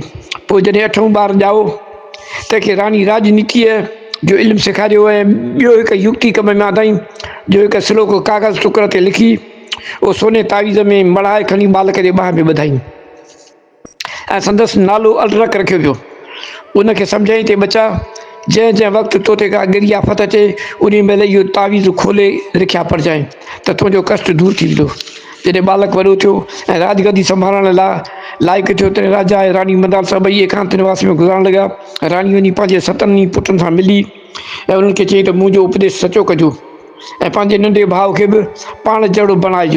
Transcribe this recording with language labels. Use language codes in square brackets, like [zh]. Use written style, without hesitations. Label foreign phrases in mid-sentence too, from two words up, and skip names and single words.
[sd] पोइ जॾहिं 8हों ॿार ॼाओ तंहिंखे राणी राजनीतिअ जो इल्मु सेखारियो ऐं ॿियो हिकु युक्ति कम में आंदाई जो हिकु स्लोक कागज़ टुकर ते लिखी उहो सोने तावीज़ में मढ़ाए खणी बालक जे ॿाह में ॿधाई ऐं संदसि नालो अलरख रखियो वियो। उनखे सम्झाईं ते बचा, जंहिं वक़्तु तो ते का गिरी आफ़त अचे उन महिल इहो तावीज़ खोले रिख्या पढ़जांइ त तुंहिंजो कष्ट दूर थी वेंदो। जॾहिं बालक वॾो थियो ऐं राजगदी संभालण लाइ लाइक़ु थियो तॾहिं राजा ऐं राणी मंदालसा ॿई एकांत निवास में गुज़ारण लॻा। राणी वञी पंहिंजे 7 पुटनि सां मिली ऐं उन्हनि खे चई त मुंहिंजो उपदेश सचो कजो ऐं पंहिंजे नंढे भाउ खे बि पाण जहिड़ो बणाइजो।